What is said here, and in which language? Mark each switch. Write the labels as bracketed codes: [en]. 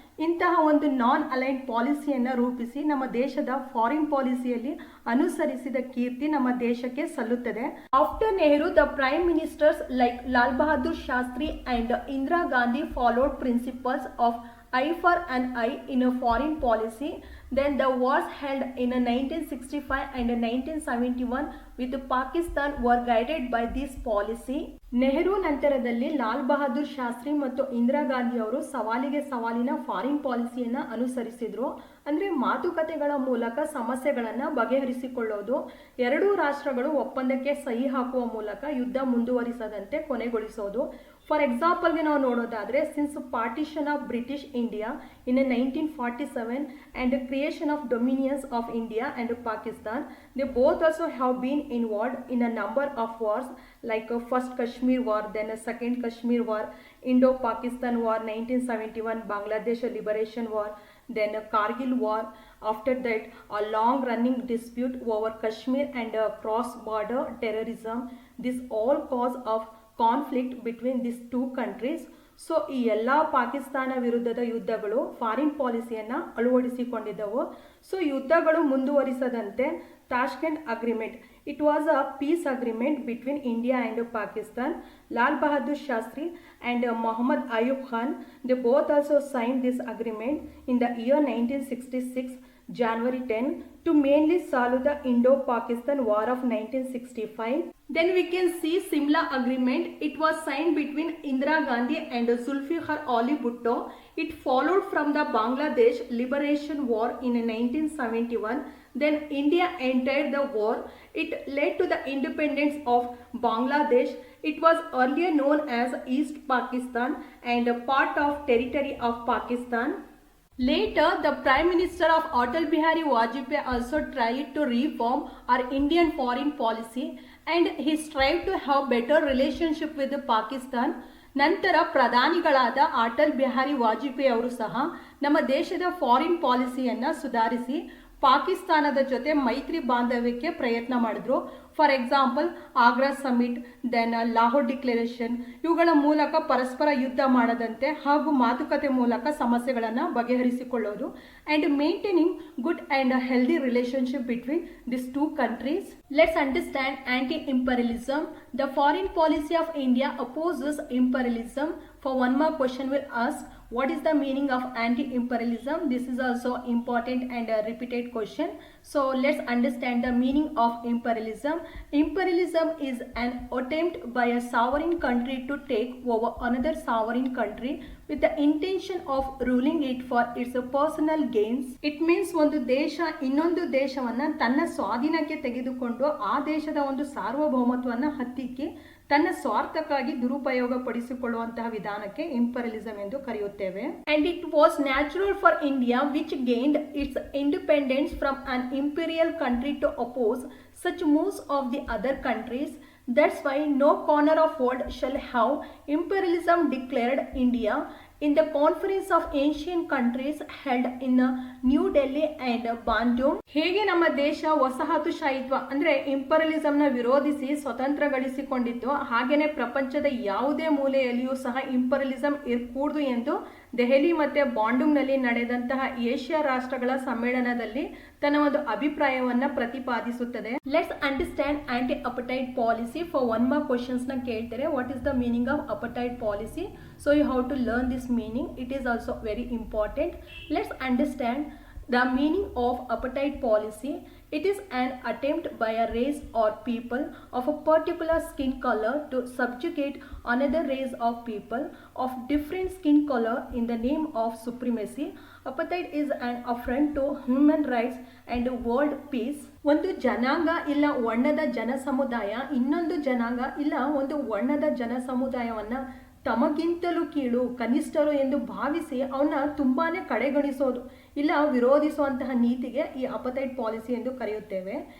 [kn] ಇಂತಹ ಒಂದು ನಾನ್ ಅಲೈನ್ಡ್ ಪಾಲಿಸಿಯನ್ನು ರೂಪಿಸಿ ನಮ್ಮ ದೇಶದ ಫಾರಿನ್ ಪಾಲಿಸಿಯಲ್ಲಿ ಅನುಸರಿಸಿದ ಕೀರ್ತಿ ನಮ್ಮ ದೇಶಕ್ಕೆ ಸಲ್ಲುತ್ತದೆ. [en] After Nehru the prime ministers like Lal Bahadur Shastri and Indira Gandhi followed principles of eye for an eye in a foreign policy. Then the wars held in 1965 and 1971 with Pakistan were guided by this policy. [kn] Nehru ನಂತರದಲ್ಲಿ ಲಾಲ್ ಬಹದ್ದೂರ್ ಶಾಸ್ತ್ರಿ ಮತ್ತು ಇಂದಿರಾ ಗಾಂಧಿ ಅವರು ಸವಾಲಿಗೆ ಸವಾಲಿನ foreign ಪಾಲಿಸಿಯನ್ನು ಅನುಸರಿಸಿದ್ರು. ಅಂದರೆ ಮಾತುಕತೆಗಳ ಮೂಲಕ ಸಮಸ್ಯೆಗಳನ್ನು ಬಗೆಹರಿಸಿಕೊಳ್ಳೋದು, 2 ರಾಷ್ಟ್ರಗಳು ಒಪ್ಪಂದಕ್ಕೆ ಸಹಿ ಹಾಕುವ ಮೂಲಕ ಯುದ್ಧ ಮುಂದುವರಿಸದಂತೆ ಕೊನೆಗೊಳಿಸೋದು. [en] for ಎಕ್ಸಾಂಪಲ್ಗೆ [kn] ನಾವು ನೋಡೋದಾದರೆ [en] Since partition of British India in 1947 and the creation of dominions of India and Pakistan, they both also have been involved in a number of wars like first Kashmir war, then a second Kashmir war, Indo-Pakistan war 1971, Bangladesh liberation war, then a Kargil war. After that a long running dispute over Kashmir and cross-border terrorism. This all cause of conflict between these 2 countries. [kn] So ಈ ಎಲ್ಲ ಪಾಕಿಸ್ತಾನ ವಿರುದ್ಧದ ಯುದ್ಧಗಳು foreign ಪಾಲಿಸಿಯನ್ನು ಅಳವಡಿಸಿಕೊಂಡಿದ್ದವು. So ಯುದ್ಧಗಳು ಮುಂದುವರಿಸದಂತೆ [en] Tashkent agreement, it was a peace agreement between India and Pakistan. Lal Bahadur Shastri and Mohammad Ayub Khan, they both also sign this agreement in the year 1966. January 10 to mainly solve the Indo-Pakistan War of 1965. Then we can see Simla Agreement. It was signed between Indira Gandhi and Zulfikar Ali Bhutto. It followed from the Bangladesh Liberation War in 1971. Then India entered the war. It led to the independence of Bangladesh. It was earlier known as East Pakistan and a part of territory of Pakistan. Later, the Prime Minister of Atal Bihari Vajpayee also tried to reform our Indian foreign policy and he strived to have better relationship with Pakistan. [kn] ನಂತರ ಪ್ರಧಾನಿಗಳಾದ ಅಟಲ್ ಬಿಹಾರಿ ವಾಜಪೇಯಿ ಅವರು ಸಹ ನಮ್ಮ ದೇಶದ foreign ಪಾಲಿಸಿಯನ್ನು ಸುಧಾರಿಸಿ ಪಾಕಿಸ್ತಾನದ ಜೊತೆ ಮೈತ್ರಿ ಬಾಂಧವ್ಯಕ್ಕೆ ಪ್ರಯತ್ನ ಮಾಡಿದ್ರು. For example Agra summit, then Lahore declaration, ಇವುಗಳ ಮೂಲಕ ಪರಸ್ಪರ ಯುದ್ಧ ಮಾಡದಂತೆ ಹಾಗೂ ಮಾತುಕತೆ ಮೂಲಕ ಸಮಸ್ಯೆಗಳನ್ನು ಬಗೆಹರಿಸಿಕೊಳ್ಳೋದು [en] And maintaining good and healthy relationship between this two countries. Let's understand anti-imperialism. The foreign policy of India opposes imperialism. For one more question we'll ask, what is the meaning of anti-imperialism? This is also important and a repeated question. So let's understand the meaning of imperialism. Imperialism is an attempt by a sovereign country to take over another sovereign country with the intention of ruling it for its personal gains. It means [kn] ಒಂದು ದೇಶ ಇನ್ನೊಂದು ದೇಶವನ್ನು ತನ್ನ ಸ್ವಾಧೀನಕ್ಕೆ ತೆಗೆದುಕೊಂಡು ಆ ದೇಶದ ಒಂದು ಸಾರ್ವಭೌಮತ್ವವನ್ನು ಹತ್ತಿಕ್ಕಿ ತನ್ನ ಸ್ವಾರ್ಥಕ್ಕಾಗಿ ದುರುಪಯೋಗ ಪಡಿಸಿಕೊಳ್ಳುವಂತಹ ವಿಧಾನಕ್ಕೆ ಇಂಪೀರಿಯಲಿಸಂ ಎಂದು ಕರೆಯುತ್ತೇವೆ. [en] And it was natural for India, which gained its independence from an imperial country, to oppose such moves of the other countries. That's why no corner of world shall have imperialism declared India in the conference of ancient countries held in New Delhi and Bandung. [kn] ಹೇಗೆ ನಮ್ಮ ದೇಶ ವಸಾಹತುಶಾಹಿತ್ವ ಅಂದರೆ ಇಂಪೀರಿಯಲಿಸಂನ ವಿರೋಧಿಸಿ ಸ್ವತಂತ್ರ ಗಳಿಸಿಕೊಂಡಿತ್ತು, ಹಾಗೇನೆ ಪ್ರಪಂಚದ ಯಾವುದೇ ಮೂಲೆಯಲ್ಲಿಯೂ ಸಹ ಇಂಪೀರಿಯಲಿಸಂ ಇರಕೂಡದು ಎಂದು ದೆಹಲಿ ಮತ್ತು ಬಾಂಡುಂಗ್ನಲ್ಲಿ ನಡೆದಂತಹ ಏಷ್ಯಾ ರಾಷ್ಟ್ರಗಳ ಸಮ್ಮೇಳನದಲ್ಲಿ ತನ್ನ ಒಂದು ಅಭಿಪ್ರಾಯವನ್ನು ಪ್ರತಿಪಾದಿಸುತ್ತದೆ. [en] Let's understand anti apartheid policy. For one more questions [kn] ನ ಕೇಳ್ತಾರೆ, [en] What is the meaning of apartheid policy? So you have to learn this meaning. It is also very important. Let's understand the meaning of apartheid policy. It is an attempt by a race or people of a particular skin color to subjugate another race of people of different skin color in the name of supremacy. Apartheid is an affront to human rights and world peace. [kn] ಒಂದು ಜನಾಂಗ ಇಲ್ಲ ವರ್ಣದ ಜನ ಸಮುದಾಯ ಇನ್ನೊಂದು ಜನಾಂಗ ಇಲ್ಲ ಒಂದು ವರ್ಣದ ಜನ ಸಮುದಾಯವನ್ನು ತಮಗಿಂತಲೂ ಕೀಳು, ಕನಿಷ್ಠರು ಎಂದು ಭಾವಿಸಿ ಅವನ್ನ ತುಂಬಾನೇ ಕಡೆಗಣಿಸೋದು ಇಲ್ಲ ವಿರೋಧಿಸುವಂತಹ ನೀತಿಗೆ ಈ ಅಪಟೈಟ್ ಪಾಲಿಸಿ ಎಂದು ಕರೆಯುತ್ತೇವೆ.